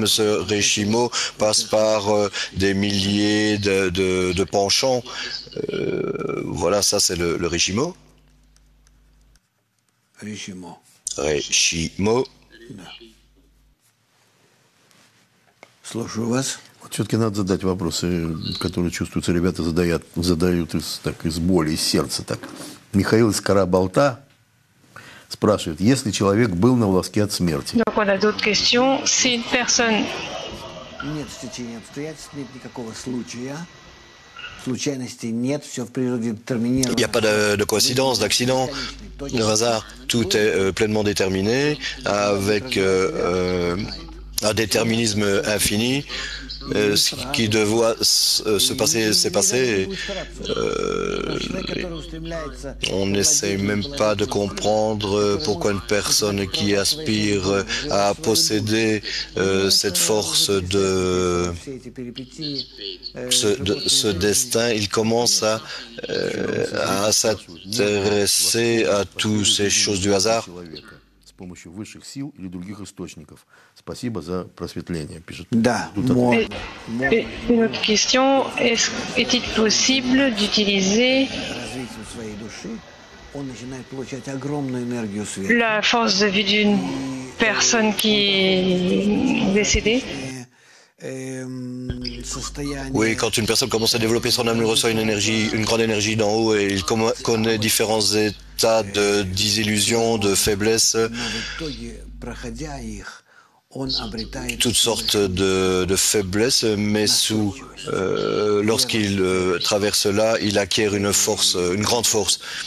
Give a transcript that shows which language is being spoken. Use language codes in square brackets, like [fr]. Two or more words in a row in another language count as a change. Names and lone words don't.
[fr] Ce Rishimo passe par des milliers de penchants. Voilà, ça c'est le Rishimo. Rishimo. [ru] Все-таки надо задать вопросы, которые чувствуются, ребята задают из боли, из сердца. Так. Михаил из Карабалта спрашивает, если человек был на волоске от смерти. [fr] Donc on a d'autres questions. Si une personne [ru] Нет стечения обстоятельств, нет никакого случая. Случайностей нет, все в природе детерминировано. [fr] Il n'y a pas de coïncidence, d'accident, de hasard. Tout est pleinement déterminé avec un déterminisme infini. Ce qui doit se passer, s'est passé. On n'essaye même pas de comprendre pourquoi une personne qui aspire à posséder cette force de ce destin, il commence à s'intéresser à toutes ces choses du hasard. [ru] Помощью высших сил или других источников. Спасибо за просветление, пишет. Да, [fr] une autre question, est-il possible d'utiliser la force de vie d'une personne qui est décédée? Oui, quand une personne commence à développer son âme, il reçoit une grande énergie d'en haut et il connaît différents états de désillusion, de faiblesse, toutes sortes de faiblesses, mais lorsqu'il traverse là, il acquiert une force, une grande force.